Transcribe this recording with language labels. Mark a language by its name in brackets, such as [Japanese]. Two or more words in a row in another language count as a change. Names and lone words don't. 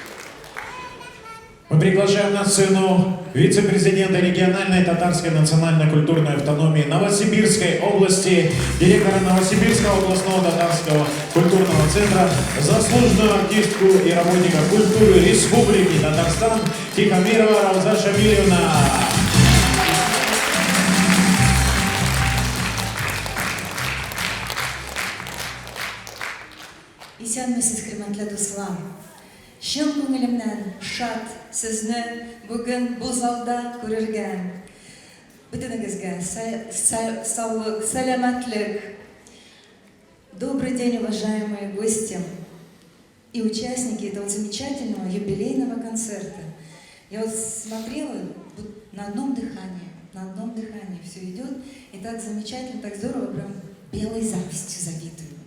[Russian] Мы приглашаем на сцену вице-президента региональной татарской национально-культурной автономии Новосибирской области, директора Новосибирского областного татарского культурного центра, заслуженную артистку и работника культуры Республики Татарстан Тихомирова Рауза Шамилевна. [Tatar] Исәнмесез, хөрмәтле дуслар. Чын күңелемнән шат сезне бүген бу залда күрергә. Бөтенегезгә саулык, сәламәтлек. [Russian] Добрый день, уважаемые гости и участники этого замечательного юбилейного концерта. Я вот смотрела на одном дыхании все идет, и так замечательно, так здорово, прям белой завистью завидую.